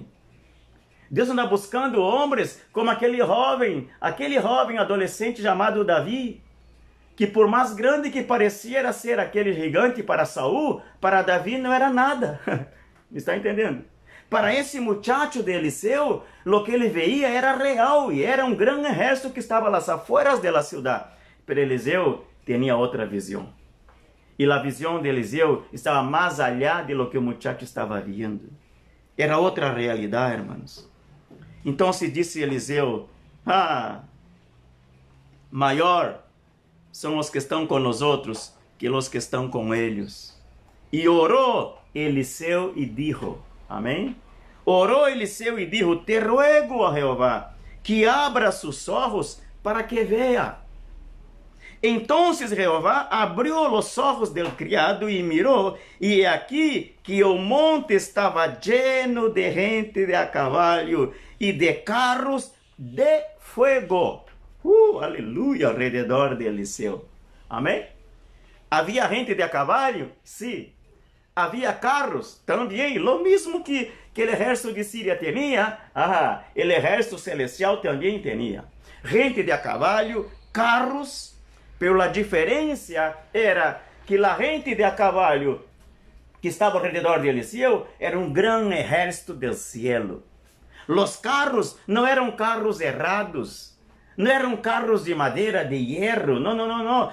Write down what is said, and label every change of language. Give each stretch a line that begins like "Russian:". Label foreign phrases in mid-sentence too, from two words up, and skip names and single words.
Portuguese: Deus anda buscando homens como aquele jovem adolescente chamado Davi, que por mais grande que parecia ser aquele gigante para Saul, para Davi não era nada. Me está entendendo? Para esse muchacho de Eliseu, o que ele veia era real, e era um grande exército que estava nas afueras da cidade. Pero Eliseu tinha outra visão. E a visão de Eliseu estava mais
Spanish: allá de lo que
Portuguese: o muchacho estava vendo. Era outra realidade, irmãos. Então se disse Eliseu, maior são os que estão com nós outros que os que estão com eles. E orou Eliseu e dijo, amém?
Spanish: Orou Eliseu e dijo, te ruego a Jeová, que abra sus ojos para que vea. Entonces Jehová abrió los ojos del criado y miró, y aquí que
Portuguese: o monte
Spanish: estaba lleno de gente de a caballo y de carros de fuego. Aleluya, alrededor de Eliseu. Amém?
Portuguese: Havia gente
Spanish: de a caballo?
Portuguese: Sim. Havia carros? Também. Lo mesmo que o exército de Síria tinha, o exército celestial também tinha.
Spanish: Gente de a caballo, carros.
Portuguese: Pero a diferença era que a gente
Spanish: de a caballo
Portuguese: que estava ao redor de Eliseu era um grande exército do cielo. Os carros não eram carros errados, não eram carros de madeira, de hierro, não.